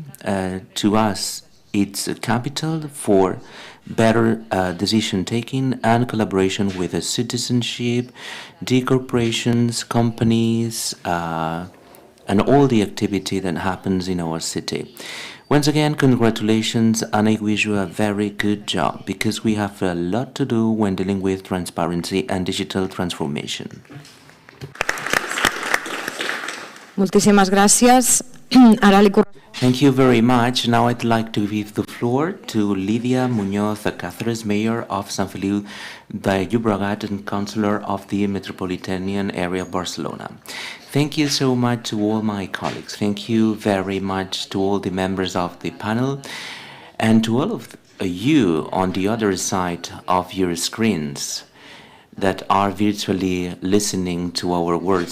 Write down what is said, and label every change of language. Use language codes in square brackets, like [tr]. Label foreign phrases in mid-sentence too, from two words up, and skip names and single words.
[en] To us, it's a capital for better decision taking and collaboration with the citizenship, the corporations, companies, and all the activity that happens in our city. Once again, congratulations, and I wish you a very good job because we have a lot to do when dealing with transparency and digital transformation. [ca] Moltíssimes gràcies. Ara li [en] Thank you very much. Now I'd like to give the floor to Lidia Muñoz Cáceres, Mayor of Sant Feliu de Llobregat and Councillor of the Metropolitan Area of Barcelona. Thank you so much to all my colleagues. Thank you very much to all the members of the panel and to all of you on the other side of your screens that are virtually listening to our words.